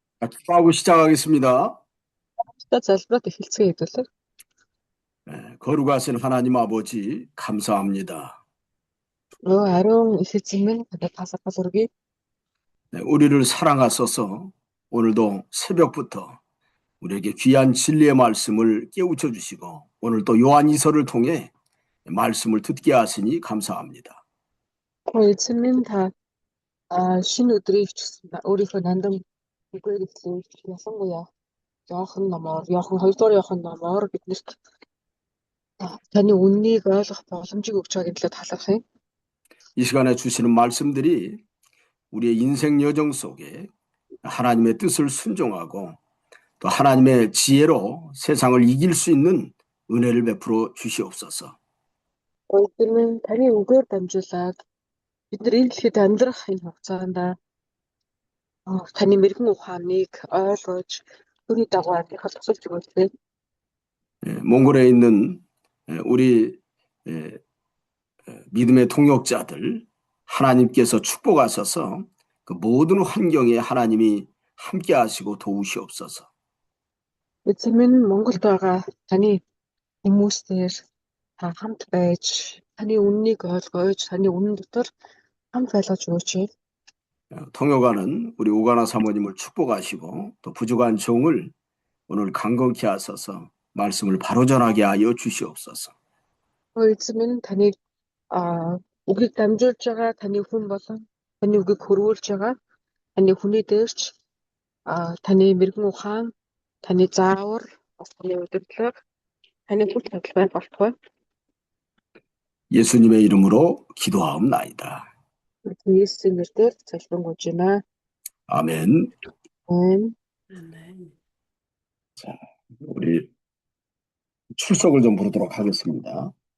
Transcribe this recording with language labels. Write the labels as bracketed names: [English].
[Korean] 축하하고 시작하겠습니다. [Mongolian] 진짜 залбираад эхэлцгээе хэдүүлээ. [Korean] 거룩하신 하나님 아버지 감사합니다. [Mongolian] 아룡 их эзэн минь надад тасалбал өргөе. [Korean] 우리를 사랑하셔서 오늘도 새벽부터 우리에게 귀한 진리의 말씀을 깨우쳐 주시고 오늘 또 요한이서를 통해 말씀을 듣게 하시니 감사합니다. [Mongolian] Эзэн минь та шинэ өдрийг ч гэсэн өөрийнхөө нандин үгээр эзлэн ялангуяа Иохан 2 дугаар Иохан номоор биднэрт таны үннийг ойлгох боломжийг өгч байгаагийн төлөө талархъя. [Korean] 이 시간에 주시는 말씀들이 우리의 인생 여정 속에 하나님의 뜻을 순종하고 또 하나님의 지혜로 세상을 이길 수 있는 은혜를 베풀어 주시옵소서. [Mongolian] Эзэн минь таны үгээр дамжуулаад бид нар энэ дэлхийд амьдрах энэ хугацаанд таны мэрэгэн ухааныг ойлгож түүний дагуу амьдрахад тусалж өгөөч. [Korean] 몽골에 있는 우리 믿음의 동역자들 하나님께서 축복하셔서 그 모든 환경에 하나님이 함께 하시고 도우시옵소서. [Mongolian] Эзэн минь Монголд байгаа таны хүмүүсээр та хамт байж таны үннийг ойлгож таны үнэн дотор хамт байлгаж өгөөч. [Korean] 통역하는 우리 오가나 사모님을 축복하시고 또 부족한 종을 오늘 강건케 하셔서 말씀을 바로 전하게 하여 주시옵소서. [Mongolian] Эзэн минь таныг үгийг дамжуулж байгаа таны хүн болон таны үгийг хөрвүүлж байгаа таны хүний дээрч таны мэрэгэн ухаан таны заавар бас таны удирдлага таны хүч чадал байх болтугай. [Korean] 예수님의 이름으로 기도하옵나이다. [Mongolian] Есүсийн нэрээр залбирanгуйж байна. [Korean] 아멘. 아멘. 자, 우리 출석을 좀 부르도록 하겠습니다.